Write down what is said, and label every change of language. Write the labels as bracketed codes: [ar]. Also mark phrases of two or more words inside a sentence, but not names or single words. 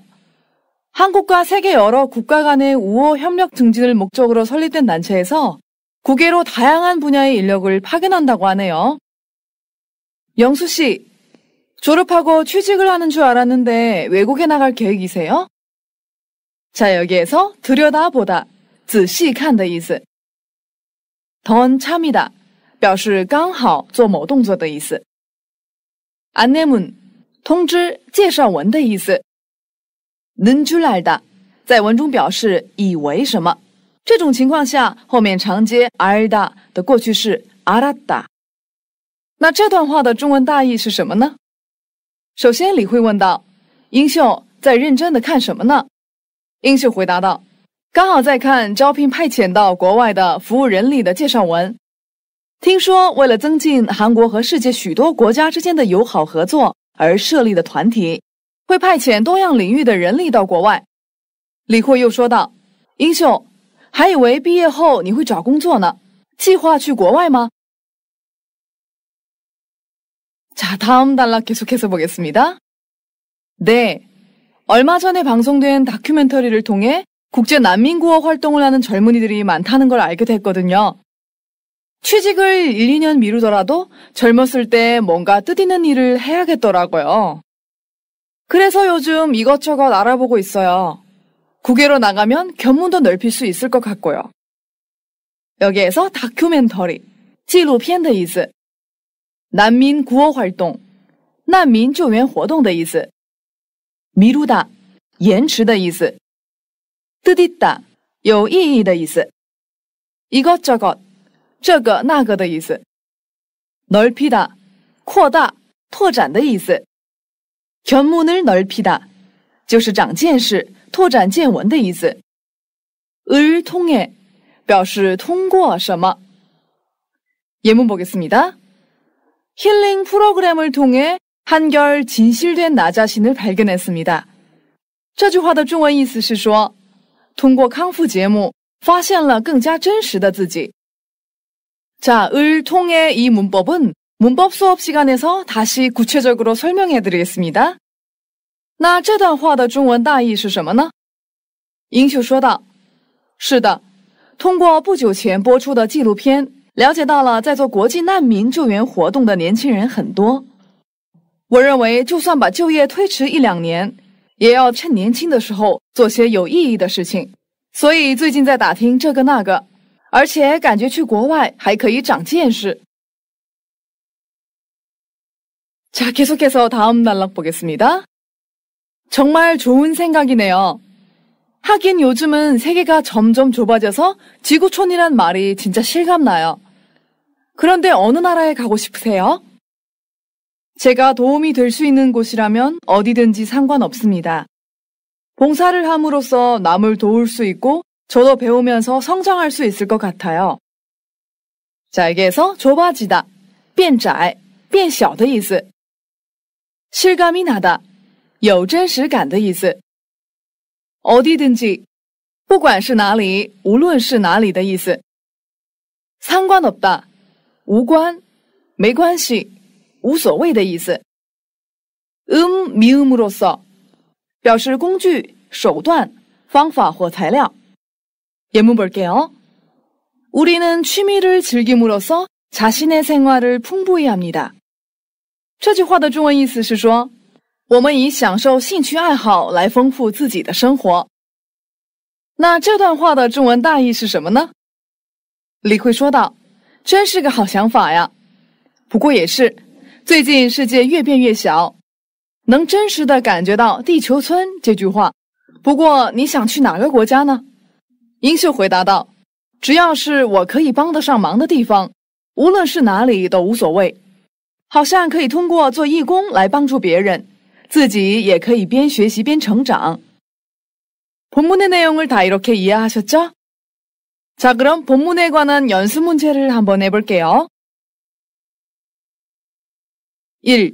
[ko] 한국과 세계 여러 국가 간의 우호 협력 증진을 목적으로 설립된 단체에서 국외로 다양한 분야의 인력을 파견한다고 하네요. 영수 씨, 졸업하고 취직을 하는 줄 알았는데 외국에 나갈 계획이세요? 자, 여기에서 들여다보다, [zh] 仔细看的意思。 [ko] 던 참이다, [zh] 表示刚好做某动作的意思。 안내문, 通知介绍文的意思。 [ko] 는 줄 알다， [zh] 在文中表示以为什么，这种情况下后面常接 알다 的过去式 알았다。那这段话的中文大意是什么呢？首先李慧问道，英秀在认真的看什么呢？英秀回答道，刚好在看招聘派遣到国外的服务人力的介绍文。听说为了增进韩国和世界许多国家之间的友好合作而设立的团体，会派遣多样领域的人力到国外。李慧又说道，英秀，还以为毕业后你会找工作呢，计划去国外吗？ [ko] 자, 다음 단락 계속해서 보겠습니다. 네, 얼마 전에 방송된 다큐멘터리를 통해 국제 난민 구호 활동을 하는 젊은이들이 많다는 걸 알게 됐거든요. 취직을 1, 2년 미루더라도 젊었을 때 뭔가 뜻있는 일을 해야겠더라고요. 그래서 요즘 이것저것 알아보고 있어요. 국외로 나가면 견문도 넓힐 수 있을 것 같고요. 여기에서 다큐멘터리, [zh] 纪录片的意思。难民 [ko] 구호 활 [zh] 动，难民救援活动的意思。미루다，延迟的意思。뜻있다，有意义的意思。이것저것，这个那个的意思。넓히다，扩大、拓展的意思。 [ko] 견문을 넓히다， [zh] 就是长见识、拓展见闻的意思。 [ko] 을 통해， [zh] 表示通过什么。 [ko] 예문 보겠습니다. 힐링 프로그램을 통해 한결 진실된 나 자신을 발견했습니다. [zh] 这句话的中文意思是说，通过康复节目发现了更加真实的自己。 [ko] 자, 을 통해 이 문법은 문법 수업 시간에서 다시 구체적으로 설명해 드리겠습니다. [zh] 那这段话的中文大意是什么呢？英秀说道，是的，通过不久前播出的纪录片， 了解到了在做国际难民救援活动的年轻人很多。我认为就算把就业推迟1、2年，也要趁年轻的时候做些有意义的事情。所以最近在打听这个那个，而且感觉去国外还可以长见识。 [ko] 자, 계속해서 다음 단락 보겠습니다. 정말 좋은 생각이네요. 하긴 요즘은 세계가 점점 좁아져서 지구촌이란 말이 진짜 실감나요. 그런데 어느 나라에 가고 싶으세요? 제가 도움이 될 수 있는 곳이라면 어디든지 상관없습니다. 봉사를 함으로써 남을 도울 수 있고 저도 배우면서 성장할 수 있을 것 같아요. 자, 여기에서 좁아지다, [zh] 变窄,变小的意思。 [ko] 실감이 나다, [zh] 有真实感的意思。 어디든지, 不管是哪里，无论是哪里的意思。 상관없다, 无关，没关系， 无所谓的意思。 미음으로써 表示工具、手段、方法或材料。 [ko] 예문 볼게요. 우리는 취미를 즐김으로써 자신의 생활을 풍부히 합니다. [zh] 这句话的中文意思是说，我们以享受兴趣爱好来丰富自己的生活。那这段话的中文大意是什么呢？李慧说道，真是个好想法呀。不过也是，最近世界越变越小，能真实的感觉到地球村这句话。不过你想去哪个国家呢？英秀回答道，只要是我可以帮得上忙的地方，无论是哪里都无所谓。好像可以通过做义工来帮助别人，自己也可以边学习边成长。 [ko] 본문의 내용을 다 이렇게 이해하셨죠? 자, 그럼 본문에 관한 연습 문제를 한번 해볼게요. 1.